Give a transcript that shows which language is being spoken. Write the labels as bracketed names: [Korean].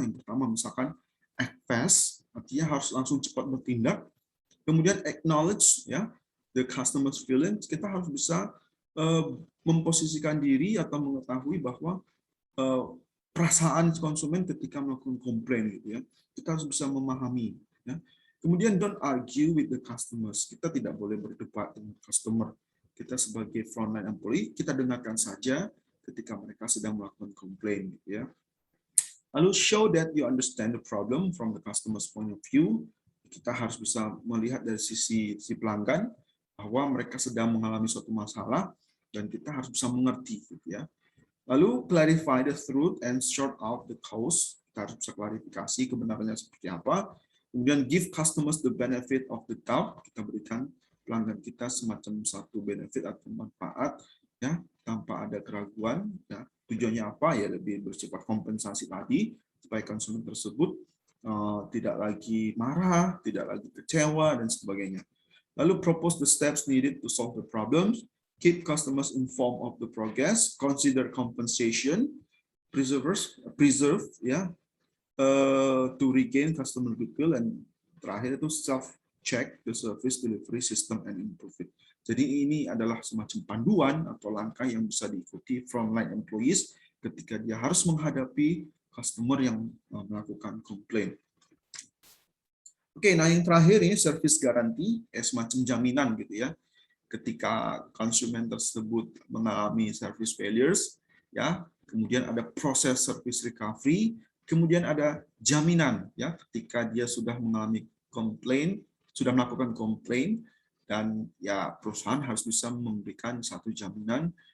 [Indonesian] Yang pertama misalkan act fast, artinya harus langsung cepat bertindak. Kemudian [English] acknowledge ya the customer's feelings, [Indonesian] kita harus bisa memposisikan diri atau mengetahui bahwa perasaan konsumen ketika melakukan komplain gitu ya. Kita harus bisa memahami ya. Kemudian [English] don't argue with the customers. [Indonesian] Kita tidak boleh berdebat dengan customer. Kita sebagai frontline employee, kita dengarkan saja ketika mereka sedang melakukan komplain gitu ya. Lalu [English] show that you understand the problem from the customer's point of view. [Indonesian] Kita harus bisa melihat dari sisi pelanggan bahwa mereka sedang mengalami suatu masalah dan kita harus bisa mengerti gitu ya. Lalu [English] clarify the truth and sort out the cause. [Indonesian] Kita harus bisa klarifikasi kebenarannya seperti apa. Kemudian [English] give customers the benefit of the doubt. [Indonesian] Kita berikan pelanggan kita semacam satu benefit atau manfaat ya tanpa ada keraguan ya. Tujuannya apa ya, lebih bersifat kompensasi tadi supaya konsumen tersebut tidak lagi marah, tidak lagi kecewa, dan sebagainya. Lalu [English] propose the steps needed to solve the problems, keep customers informed of the progress, consider compensation, preserve ya, to regain customer goodwill, and [Indonesian] terakhir itu [English] self-check the service delivery system and improve it. [Indonesian] Jadi ini adalah semacam panduan atau langkah yang bisa diikuti frontline employees ketika dia harus menghadapi customer yang melakukan komplain. Oke, nah yang terakhir ini service guarantee, semacam jaminan gitu ya. Ketika konsumen tersebut mengalami service failures, ya, kemudian ada proses service recovery, kemudian ada jaminan ya ketika dia sudah mengalami komplain, sudah melakukan komplain, dan ya perusahaan harus bisa memberikan satu jaminan.